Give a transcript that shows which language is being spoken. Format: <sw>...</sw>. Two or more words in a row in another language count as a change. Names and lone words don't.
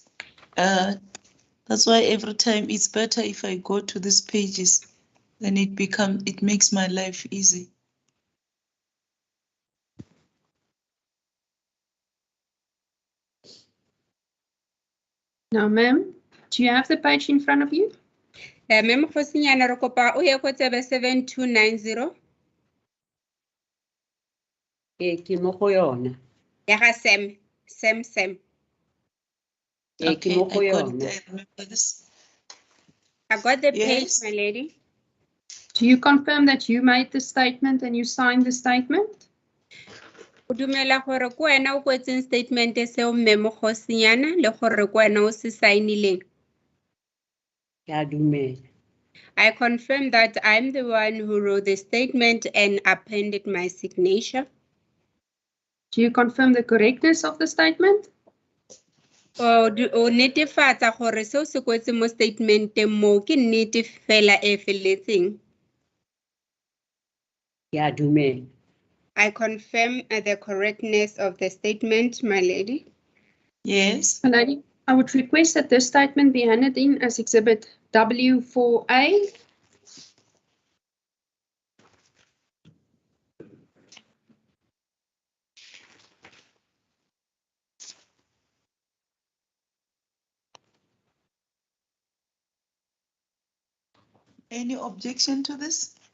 <en>That's why every time it's better if I go to these pages, then it makes my life easy. Now, ma'am, do you have the page in front of you?</en> <tn>Mme Mokhosinyane, re kopa o ye ko tsebe 7290. Ke mo go yona. Ya ga Sam. Ke mo go</tn> <en>I got</en> <tn>yona.</tn> <en>it. I remember this. I got the page, Yes. my lady. Do you confirm that you made the statement and you signed the statement?</en> <tn>O dumela gore ko wena o kwetseng statement seo Mme Mokhosinyane le gore ko wena o se sainileng. Ke a dumela.</tn> <en>I confirm that I'm the one who wrote the statement and appended my signature. Do you confirm the correctness of the statement?</en> <tn>O netefatsa gore seo se kwetseng mo statementeng mo ke nnete fela e feletseng. Ke a dumela.</tn> <en>I confirm the correctness of the statement, my lady. Yes. My lady, I would request that this statement be handed in as Exhibit W4A. Any objection to this?</en>